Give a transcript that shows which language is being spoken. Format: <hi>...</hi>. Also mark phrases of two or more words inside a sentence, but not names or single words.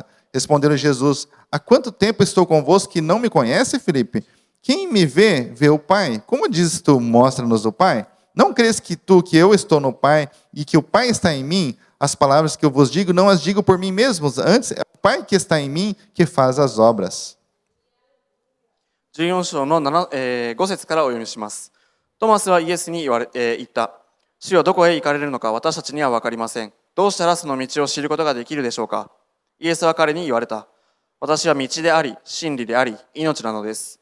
<pt>Respondeu-lhe Jesus: Há quanto tempo estou convosco que não me conhece, Felipe? Quem me vê, vê o Pai. Como dizes tu, mostra-nos o Pai? Não crês que eu estou no Pai, e que o Pai está em mim? As palavras que eu vos digo, não as digo por mim mesmo. Antes, é o Pai que está em mim, que faz as obras.</pt> <ja>14 章の5節からお読みします。トマスはイエスに言った。主よ、どこへ行かれるのか私たちには分かりません。どうしたらその道を知ることができるでしょうか。イエスは彼に言われた。私は道であり、真理であり、命なのです。</ja>